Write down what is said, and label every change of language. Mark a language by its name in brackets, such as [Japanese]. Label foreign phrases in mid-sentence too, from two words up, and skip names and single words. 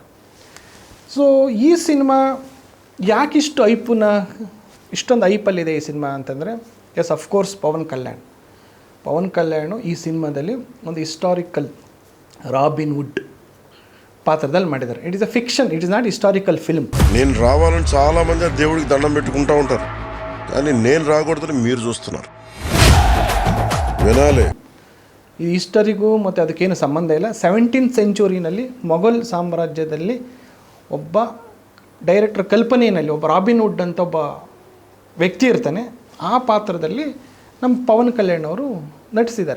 [Kannada] ಸೊ ಈ ಸಿನಿಮಾ ಯಾಕಿಷ್ಟು ಇಷ್ಟೊಂದು ಐಪಲ್ಲಿದೆ ಈ ಸಿನಿಮಾ ಅಂತಂದರೆ, [English] yes of course [Kannada] ಪವನ್ ಕಲ್ಯಾಣ್ ಈ ಸಿನಿಮಾದಲ್ಲಿ ಒಂದು ಹಿಸ್ಟಾರಿಕಲ್ ರಾಬಿನ್ ವುಡ್ ಪಾತ್ರದಲ್ಲಿ ಮಾಡಿದ್ದಾರೆ. [English] it is a fiction, it is not historical film. [Telugu] నేను రావాలని చాలా మంది దేవుడికి దండం పెట్టుకుంటూ ఉంటారు, కానీ నేను రాకూడదని మీరు చూస్తున్నారు. [Kannada] ವಿನಾಲೆ ಈ ಹಿಸ್ಟರಿಗೂ ಮತ್ತು ಅದಕ್ಕೇನು ಸಂಬಂಧ ಇಲ್ಲ. 17th ಸೆಂಚುರಿನಲ್ಲಿ ಮೊಘಲ್ ಸಾಮ್ರಾಜ್ಯದಲ್ಲಿ ಒಬ್ಬ ಡೈರೆಕ್ಟರ್ ಕಲ್ಪನೆಯಲ್ಲಿ ಒಬ್ಬ ರಾಬಿನ್ ವುಡ್ ಅಂತ ಒಬ್ಬ ವ್ಯಕ್ತಿ ಇರ್ತಾನೆ. ಆ ಪಾತ್ರದಲ್ಲಿ ನಮ್ಮ ಪವನ್ ಕಲ್ಯಾಣ್ ಅವರು ನಟಿಸಿದ್ದಾರೆ.